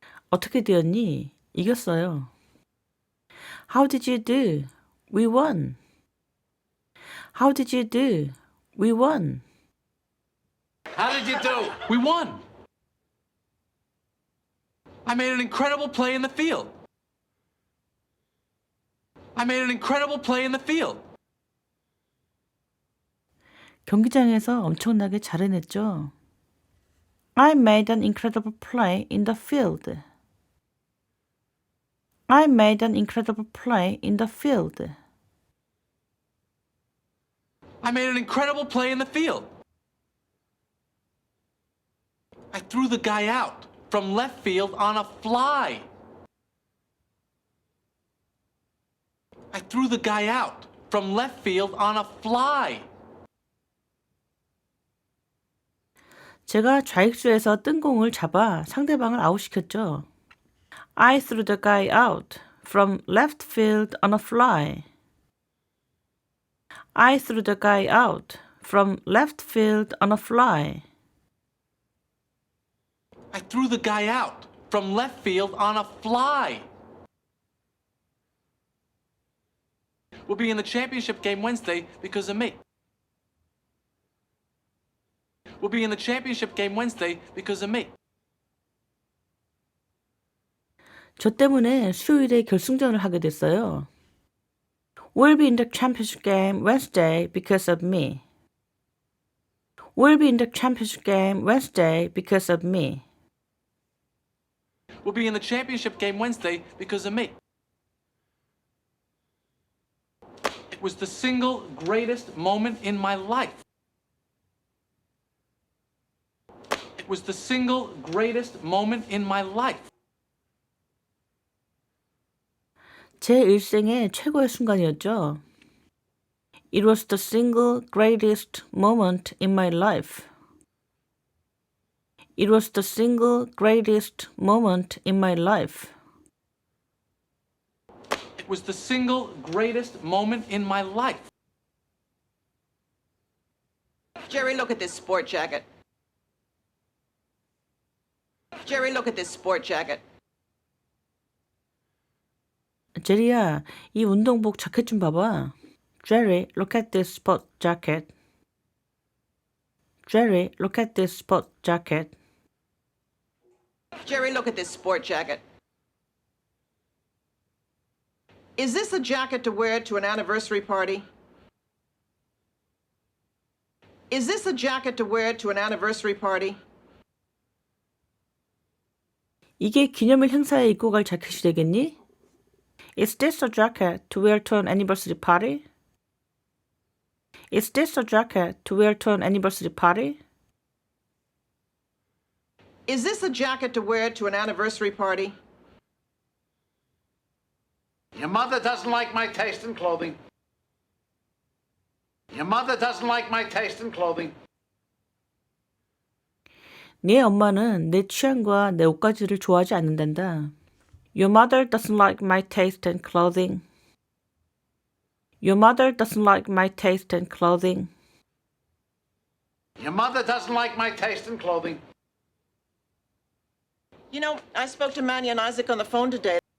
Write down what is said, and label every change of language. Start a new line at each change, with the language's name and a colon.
Korean: 어떻게 되었니? 이겼어요.
English: How did you do? We won. How did you do? We won. How did you do? We won. I made an incredible play in the field. I made an incredible play in the field.
Korean: 경기장에서 엄청나게 잘 해냈죠.
English: I made an incredible play in the field. I made an incredible play in the field. I made an incredible play in the field. I threw the guy out from left field on a fly. I threw the guy out from left field on a fly.
Korean: 제가 좌익수에서 뜬 공을 잡아 상대방을 아웃시켰죠.
English: I threw the guy out from left field on a fly. I threw the guy out from left field on a fly. I threw the guy out from left field on a fly. We'll be in the championship game Wednesday because of me. We'll be in the championship game Wednesday because of me.
Korean: 저 때문에 수요일에 결승전을 하게 됐어요.
English: We'll be in the championship game Wednesday because of me. We'll be in the championship game Wednesday because of me. We'll be in the championship game Wednesday because of me. It was the single greatest moment in my life. It was the single greatest moment in my life.
Korean: 제 일생의 최고의 순간이었죠.
English: It was the single greatest moment in my life. It was the single greatest moment in my life. It was the single greatest moment in my life. Jerry, look at this sport jacket. Jerry, look at this sport jacket.
Korean: 제리야, 이 운동복 자켓 좀 봐봐.
English: Jerry, look at this sport jacket. Jerry, look at this sport jacket. Jerry, look at this sport jacket. Is this a jacket to wear to an anniversary party? Is this a jacket to wear to an anniversary party?
Korean: 이게 기념일 행사에 입고 갈 자켓이 되겠니?
English: Is this a jacket to wear to an anniversary party? Is this a jacket to wear to an anniversary party? Is this a jacket to wear to an anniversary party? Your mother doesn't like my taste in clothing. Your mother doesn't like my taste in clothing.
Korean: 네 엄마는 내 취향과 내 옷가지를 좋아하지 않는단다.
English: Your mother doesn't like my taste in clothing. Your mother doesn't like my taste in clothing. Your mother doesn't like my taste in clothing. You know, I spoke to Manny and Isaac on the phone today.